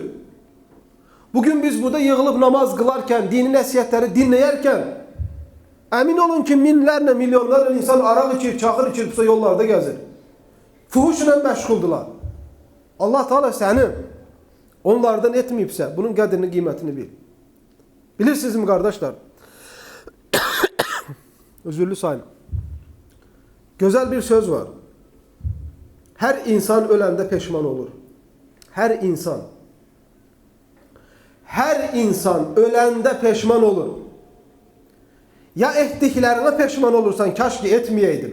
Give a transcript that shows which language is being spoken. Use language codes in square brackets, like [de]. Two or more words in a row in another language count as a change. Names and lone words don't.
[az] Bugün biz burada yığılıb namaz qılarkən, dini nəsiyyətləri dinləyərkən, əmin olun ki, minlərlə, milyonlarla insan araq içir, çaxır içir, yollarda gəzir. Fuhuşla məşğuldular. Allah Teala səni onlardan etməyibsə, bunun qədrini, qiymətini bil. Bilirsinizmi qardaşlar? [tr] Özürlü sayın. Güzel bir söz var. [az] Her insan öləndə peşman olur. Her insan. Her insan öləndə peşman olur. Ya etdiklərinə peşman olursan, kaş ki etməyəydim.